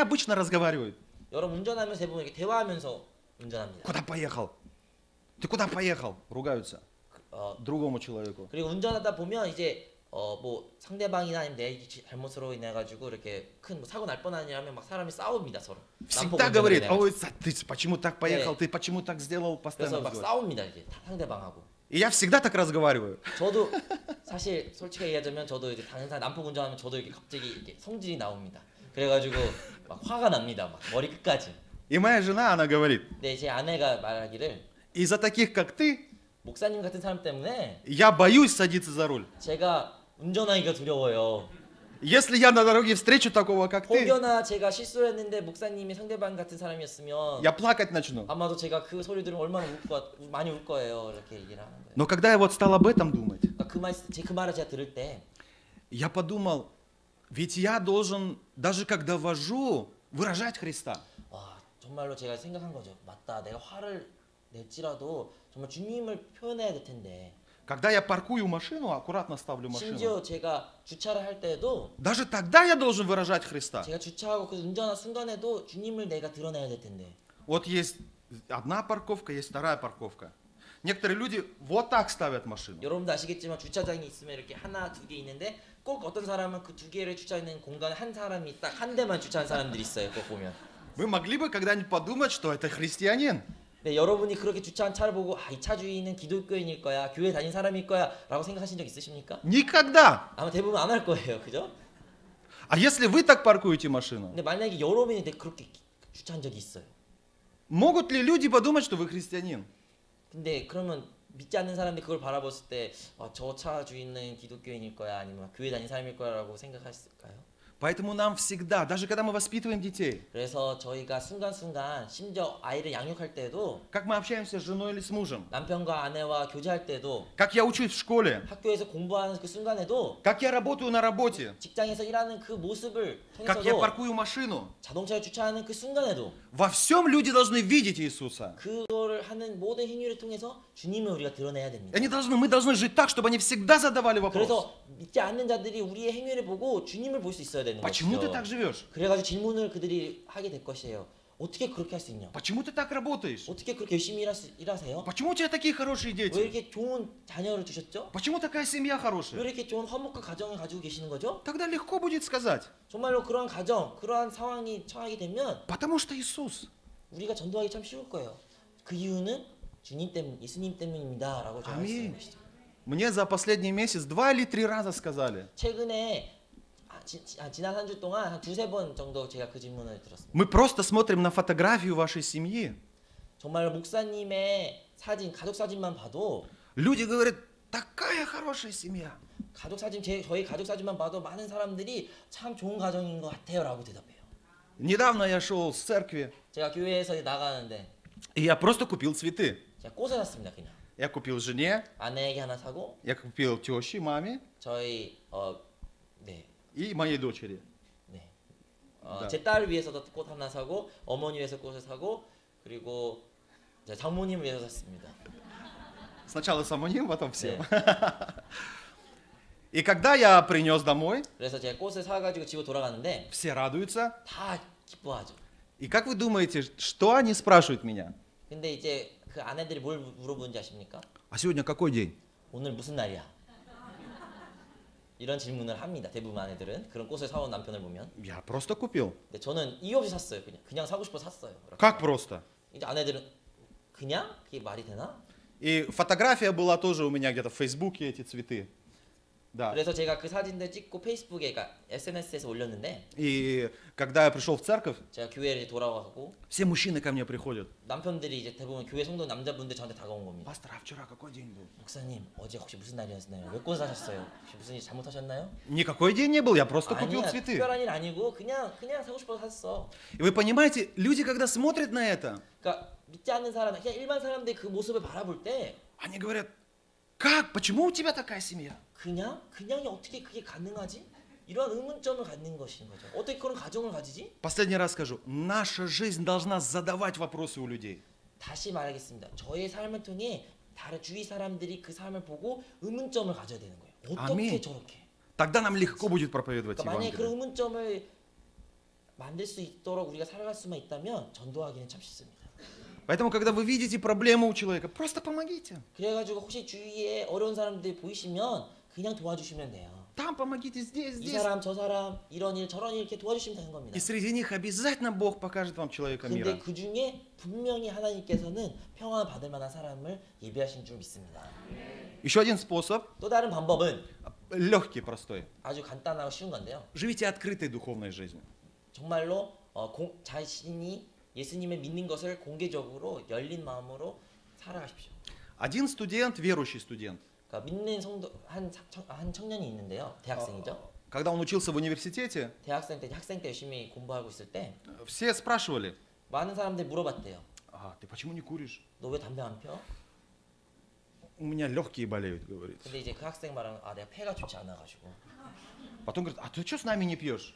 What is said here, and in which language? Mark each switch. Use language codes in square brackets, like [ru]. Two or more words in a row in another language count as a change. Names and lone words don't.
[ru] они обычно разговаривают. [ko] 여러분 운전하면서 대부분 이렇게 대화하면서 운전합니다. [ru] Куда поехал? Ты куда поехал? Ругаются другому человеку. [ko] 그리고 운전하다 보면 이제 뭐 상대방이나 아니면 내 잘못으로 인해 가지고 이렇게 큰 뭐 사고 날 뻔하냐면 막 사람이 싸웁니다 서로. [ru] Всегда говорит, ой, ты почему так поехал, ты почему так сделал, постоянно [ko] 그래서 막 [ru] разговаривает. [ko] 싸웁니다 이제 상대방하고. [ru] И я всегда так разговариваю. [ko] 저도 사실 솔직하게 얘기하자면 저도 이제 다른 사람 남편 운전하면 저도 이렇게 갑자기 이렇게 성질이 나옵니다. 그래가지고 막 화가 납니다. 막 머리 끝까지. [ru] И моя жена, она говорит, [ko] 근데 제 아내가 말하기를 [ru] из-за таких, как ты, [ko] 목사님 같은 사람 때문에 [ru] я боюсь садиться за руль. [ko] 제가 운전하기가 두려워요. [ru] Если я на дороге встречу такого, как ты, [ko] 혹여나 제가 실수를 했는데 목사님이 상대방 같은 사람이었으면 [ru] я плакать начну. [ko] 아마도 제가 그 소리 들으면 얼마나 많이 울 거예요. 이렇게 얘기를 하는 거예요. [ru] Но когда я вот стал об этом думать, [ko] 그러니까 그 말을 제가 들을 때 [ru] я подумал, ведь я должен, даже когда вожу, выражать Христа. [ko] 와, 정말로 제가 생각한 거죠. 맞다. 내가 화를 낼지라도 정말 주님을 표현해야 될 텐데. [ru] Когда я паркую машину, аккуратно ставлю машину, [ko] 심지어 제가 주차를 할 때도 [ru] даже тогда я должен выражать Христа. [ko] 제가 주차하고 그 운전하는 순간에도 주님을 내가 드러내야 될 텐데. [ru] Вот есть одна парковка, есть вторая парковка. Некоторые люди вот так ставят машину. [ko] 여러분도 아시겠지만 주차장이 있으면 이렇게 하나, 두 개 있는데 꼭 어떤 사람은 그 두 개를 주차하는 공간에 한 사람이 딱 한 대만 주차한 사람들이 있어요. 꼭 보면. [ru] Вы могли бы когда-нибудь подумать, что это христианин? [ko] 네, 여러분이 그렇게 주차한 차를 보고 이 차 주인은 기독교인일 거야, 교회 다닌 사람일 거야 라고 생각하신 적 있으십니까? [ru] Никогда. [ko] 아마 대부분 안 할 거예요. 그죠? [ru] А если вы так паркуете машину, [ko] 근데 만약에 여러분이 그렇게 주차한 적이 있어요. [ru] могут ли люди подумать, что вы христианин? [ko] 근데 그러면 믿지 않는 사람들이 그걸 바라봤을 때 저 차 주인은 기독교인일 거야 아니면 교회 다닌 사람일 거라고 생각했을까요? [ru] Поэтому нам всегда, даже когда мы воспитываем детей, [ko] 그래서 저희가 순간순간 심지어 아이를 양육할 때도 [ru] как мы общаемся с женой или с мужем, [ko] 남편과 아내와 교제할 때도 [ru] как я учусь в школе, [ko] 학교에서 공부하는 그 순간에도 [ru] как я работаю на работе, [ko] 직장에서 일하는 그 모습을 [ru] как я [ko] 통해서도 [ru] паркую машину, [ko] 자동차를 주차하는 그 순간에도 [ru] во всем люди должны видеть Иисуса. [ko] 그거를 하는 모든 행위를 통해서 주님을 우리가 드러내야 됩니다. [ru] Мы должны жить так, чтобы они всегда задавали вопрос. [ko] 그래서 믿지 않는 자들이 우리의 행위를 보고 주님을 볼 수 있어야 되는 [ru] Почему ты [ko] 것이죠. [ru] так живешь? [ko] 그래가지고 질문을 그들이 하게 될 것이에요. 어떻게 그렇게 할 수 있냐? [ru] Почему ты так работаешь? [ko] 어떻게 그렇게 열심히 일하세요? [ru] Почему у тебя такие хорошие [ko] 왜 [ru] дети? [ko] 이렇게 좋은 자녀를 두셨죠? [ru] Почему такая семья [ko] 왜 [ru] хорошая? [ko] 이렇게 좋은 화목한 가정을 가지고 계시는 거죠? [ru] Тогда легко будет сказать, [ko] 정말로 그러한 가정, 그러한 상황이 처하게 되면 [ru] потому что Иисус. [ko] 우리가 전도하기 참 쉬울 거예요. 그 이유는 주님 때문, 예수님 때문입니다라고 저할 수 있는 아멘. 것이죠. [ru] Мне за последний месяц 2 или 3 раза сказали. [ko] 최근에 지난 한 주 동안 한 두세 번 정도 제가 그 질문을 들었습니다. [ru] Мы просто смотрим на фотографию вашей семьи. [ko] 정말 목사님의 사진, 가족 사진만 봐도 [ru] Люди говорят, такая хорошая семья. [ko] 가족 사진, 저희 가족 사진만 봐도 많은 사람들이 참 좋은 가정인 것 같아요라고 대답해요. [ru] Недавно я шел с церкви, [ko] 제가 교회에서 나가는데 [ru] и я просто купил цветы. [ko] 제가 꽃을 샀습니다. 그냥 [ru] Я купил жене, [ko] 아내에게 하나 사고 [ru] я купил теще, маме [ko] 저희 네, и моей дочери. 네. 네. 제 딸을 위해서도 꽃 하나 사고 어머니 위해서 꽃을 사고 그리고 제 장모님을 위해서 샀습니다. [ru] Сначала самим, потом всем. [ko] 네. [ru] И когда я принес домой, [ko] 그래서 제가 꽃을 사가지고 집으로 돌아가는데 [ru] все радуются. [ko] 다 기뻐하죠. [ru] И как вы думаете, что они спрашивают меня? [ko] 근데 이제 그 아내들이 뭘 물어보는지 아십니까? [ru] А сегодня какой день? [ko] 오늘 무슨 날이야? 이런 질문을 합니다. 대부분 아내들은 그런 꽃을 사온 남편을 보면. [ru] Я просто купил. [ko] 근데 저는 이유 없이 샀어요. 그냥 사고 싶어 샀어요. [ru] Как просто? [ko] 이제 아내들은 그냥 그게 말이 되나? [ru] И фотография была тоже у меня где-то в Фейсбуке, эти цветы. Да. [ko] 그래서 제가 그 사진들 찍고 페이스북에, 그러니까 SNS에서 올렸는데 [ru] И когда я пришел в церковь, [ko] 제가 교회를 돌아가고 [ru] все мужчины ко мне приходят. [ko] 남편들이 이제 대부분 교회 성도 남자분들 저한테 다가온 겁니다. [ru] Пастор, а вчера какой день был? [ko] 목사님 어제 혹시 무슨 날이었나요? 왜 꽃 사셨어요? 혹시 무슨 일 잘못하셨나요? [ru] Никакой день не был, я просто купил [ko] 아니야, [ru] цветы. [ko] 특별한 일 아니고 그냥 사고 싶어서 샀어. [ru] И вы понимаете, люди, когда смотрят на это, [ko] 그러니까 믿지 않는 사람, 그냥 일반 사람들이 그 모습을 바라볼 때 [ru] они говорят, как, почему у тебя такая семья? [ko] 그냥이 어떻게 그게 가능하지? 이러한 의문점을 갖는 것인 거죠. 어떻게 그런 가정을 가지지? [ru] Последний раз скажу, наша жизнь должна задавать вопросы у людей. [ko] 다시 말하겠습니다. 저의 삶을 통해 다른 주위 사람들이 그 삶을 보고 의문점을 가져야 되는 거예요. 어떻게 아멘. 저렇게? [ru] Тогда нам легко будет проповедовать [ko] 그러니까 만약에 그런 [ru] Евангелие. [ko] 의문점을 만들 수 있도록 우리가 살아갈 수만 있다면 전도하기는 참 쉽습니다. [ru] Поэтому, когда вы видите проблему у человека, просто помогите. [ko] 그래가지고 혹시 주위에 어려운 사람들이 보이시면 그냥 도와주시면 돼요. [ru] Там помогите, здесь, [ko] 이 [ru] здесь. [ko] 사람 저 사람 이런 일 저런 일 이렇게 도와주시면 되는 겁니다. [ru] И среди них обязательно Бог покажет вам человека [ko] 근데 [ru] мира. [ko] 그 중에 분명히 하나님께서는 평안 받을 만한 사람을 예비하신 줄 믿습니다. [ru] Еще один способ, [ko] 또 다른 방법은 [ru] легкий, простой. [ko] 아주 간단하고 쉬운 건데요. [ru] Живите открытой духовной жизнью. [ko] 정말로 자신이 예수님을 믿는 것을 공개적으로 열린 마음으로 살아가십시오. [ru] Один студент, верующий студент, [ko] 그러니까 믿는 성도 한 청년이 있는데요. 대학생이죠. [ru] когда он учился в университете, [ko] 대학생 때 학생 때 열심히 공부하고 있을 때 [ru] все спрашивали, [ko] 많은 사람들이 물어봤대요. [ru] ты почему не куришь? [ko] 너 왜 담배 안 펴? [ru] У меня легкие болеют, говорит. [ko] 근데 이제 그 학생 말은 내가 폐가 좋지 않아가지고. [ru] Потом говорит, ты что с нами не пьешь?